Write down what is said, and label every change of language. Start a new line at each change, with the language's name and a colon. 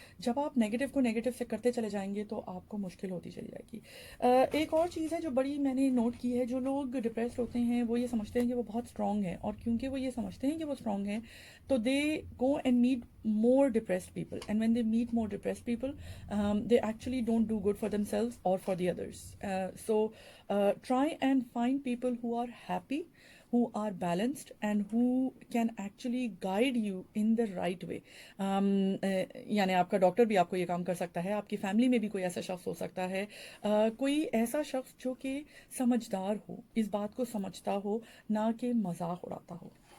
Hindi: जब आप नेगेटिव को नेगेटिव से करते चले जाएंगे तो आपको मुश्किल होती चली जाएगी. एक और चीज़ है जो बड़ी मैंने नोट की है, जो लोग डिप्रेस्ड होते हैं वो ये समझते हैं कि वो बहुत स्ट्रॉन्ग हैं, और क्योंकि वो ये समझते हैं कि वो स्ट्रॉन्ग हैं तो
English: They go and meet more depressed people, and when they meet more depressed people, they actually don't do good for themselves or for the others. So try and find people who are happy, who are balanced, and who can actually guide you in the right way.
Hindi: यानी आपका doctor भी आपको ये काम कर सकता है, आपकी फैमिली में भी कोई ऐसा शख्स हो सकता है, कोई ऐसा शख्स जो कि समझदार हो, इस बात को समझता हो, ना कि मजाक उड़ाता हो.